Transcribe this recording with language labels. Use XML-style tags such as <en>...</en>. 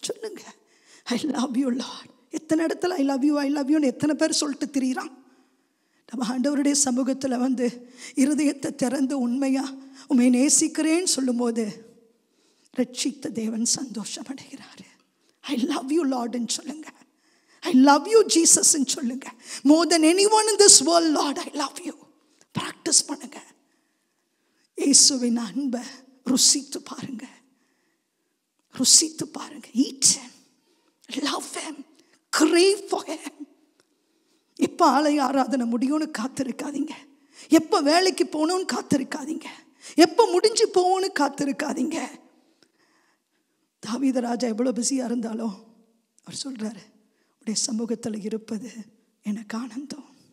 <ta>சொல்லுங்க,</ta> <en>I love you Lord.</en> <ta>எத்தனை இடத்துல</ta> <en>I love you I love you</en> <ta>எத்தனை பேர் சொல்லிட்டு திரியிறான். நம்ம ஆண்டவருடைய சமூகத்தில் வந்து இருதயத்தை திறந்து உண்மையா உண்மை நேசிக்கிறேன்னு சொல்லும்போது ரட்சித்த தேவன் சந்தோஷம் அடைகிறாரு.</ta> <en>I love you Lordன்னு</en> <ta>சொல்லுங்க.</ta> <en>I love you ஜீசஸ்ன்னு சொல்லுங்க. More than anyone in this world, Lord, I love you.</en> <ta>Practice பண்ணுங்க. இயேசுவின் அன்பை ருசித்து பாருங்க, ருசித்து பாருங்க.</ta> <en>Eat him, love him, crave for him.</en> <ta>எப்போ ஆலய ஆராதனை முடியும்னு காத்திருக்காதீங்க. எப்போ வேலைக்கு போகணும்னு காத்திருக்காதீங்க. எப்போ முடிஞ்சு போகணும்னு காத்திருக்காதீங்க. தாவீது ராஜா எவ்வளோ பிஸியாக இருந்தாலும் அவர் சொல்கிறாரு, உடைய சமூகத்தில் இருப்பது எனக்கு ஆனந்தம்.</ta>